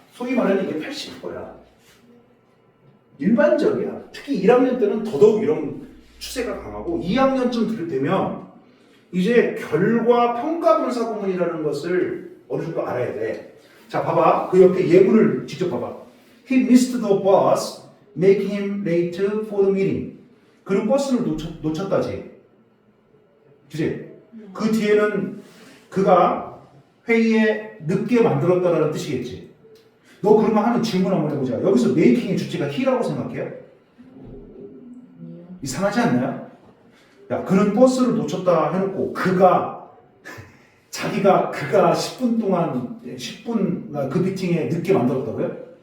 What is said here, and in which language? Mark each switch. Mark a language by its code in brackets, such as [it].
[ko] 소위 말하는 이게 80%야. 일반적이야. 특히 1학년 때는 더더욱 이런 추세가 강하고 2학년쯤 되면 이제 결과 평가 분사 구문이라는 것을 어느 정도 알아야 돼. 자, 봐봐. 그 옆에 예문을 직접 봐봐. [en] He missed the bus, making him late for the meeting. [ko] 그는 버스를 놓쳤다지. 그치? 그 뒤에는 그가 회의에 늦게 만들었다라는 뜻이겠지. 너 그러면 하는 질문 한번 해보자. 여기서 메이킹의 주체가 he라고 생각해요? 이상하지 않나요? 야, 그는 버스를 놓쳤다 해놓고 자기가 10분 동안 10분 그 미팅에 늦게 만들었다고요?